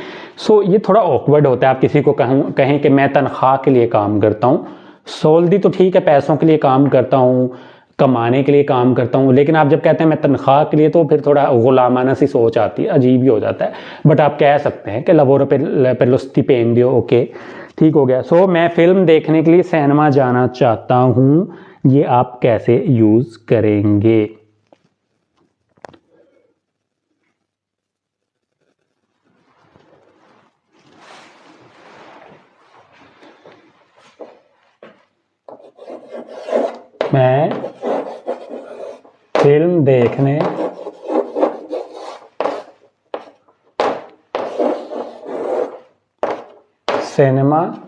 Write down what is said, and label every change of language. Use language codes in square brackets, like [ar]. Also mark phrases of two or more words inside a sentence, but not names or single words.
[hi] सो ये थोड़ा ऑकवर्ड होता है, आप किसी को कहें कि मैं तनख्वाह के लिए काम करता हूँ। सोल्दी तो ठीक है, पैसों के लिए काम करता हूँ, कमाने के लिए काम करता हूँ, लेकिन आप जब कहते हैं मैं तनख्वाह के लिए, तो फिर थोड़ा गुलामाना सी सोच आती है, अजीब ही हो जाता है। बट आप कह सकते हैं कि [it] lavoro per lo stipendio, [hi] ओके, ठीक हो गया। सो मैं फिल्म देखने के लिए सिनेमा जाना चाहता हूँ, ये आप कैसे यूज करेंगे? मैं फिल्म देखने सिनेमा